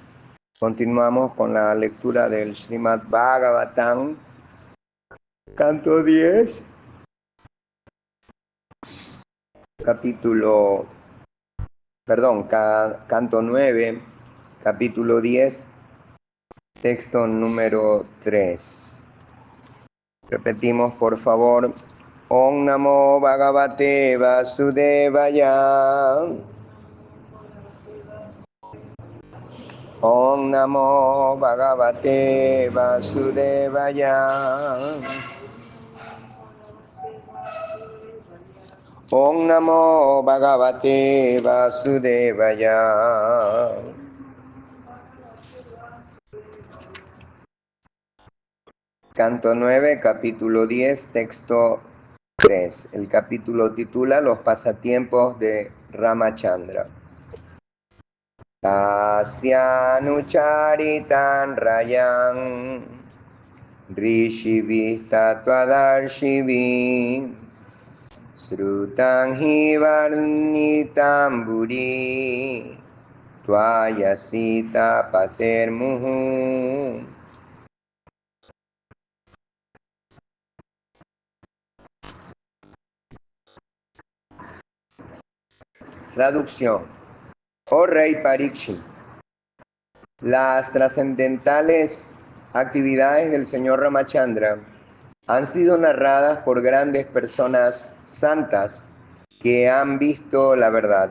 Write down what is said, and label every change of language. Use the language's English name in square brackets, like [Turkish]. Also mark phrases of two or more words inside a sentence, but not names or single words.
[Spanish] Continuamos con la lectura del Srimad Bhagavatam, canto 10, canto 9, capítulo 10, texto número 3. Repetimos, por favor. [Sanskrit] Om Namo Bhagavate Vasudevaya. Om Namo Bhagavate Vasudevaya. Om Namo Bhagavate Vasudevaya. [Spanish] Canto 9, capítulo 10, texto 3. El capítulo titula Los pasatiempos de Ramachandra. [Sanskrit] Tasyanucharitan Rayan Rishivisthatvadarshivim Srutan hi varnitam buri Tvayasita patermuhu. [Spanish] Traducción. Oh Rey Parikshit, las trascendentales actividades del señor Ramachandra han sido narradas por grandes personas santas que han visto la verdad.